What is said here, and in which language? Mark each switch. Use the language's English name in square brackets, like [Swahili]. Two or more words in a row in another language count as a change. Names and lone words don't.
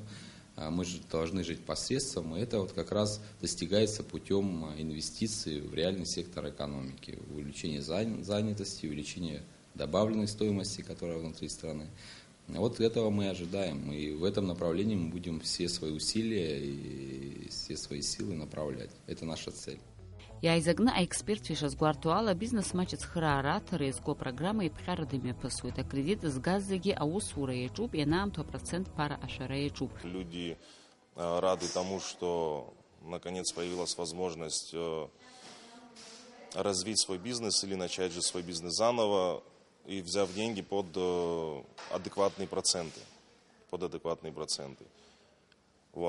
[Russian] Мы же должны жить посредством, и это вот как раз достигается путем инвестиций в реальный сектор экономики, увеличение занятости, увеличение добавленной стоимости, которая внутри страны. Вот этого мы ожидаем, и в этом направлении мы будем все свои усилия и все свои силы направлять. Это наша цель. [Abkhazian] Иааизакны аекспертцәа ишазгәарҭо ала бизнес-маҷ ацхыраара аҭара иазку апрограмма иԥҟьарада имҩаԥысуеит. Акредит згаз зегьы аусура иаҿуп, ианаамҭоу апроцент ԥара ашәара иаҿуп. [Russian] Люди рады тому, что наконец появилась возможность развить свой бизнес или начать же свой бизнес заново, и взяв деньги под адекватные проценты. Вот.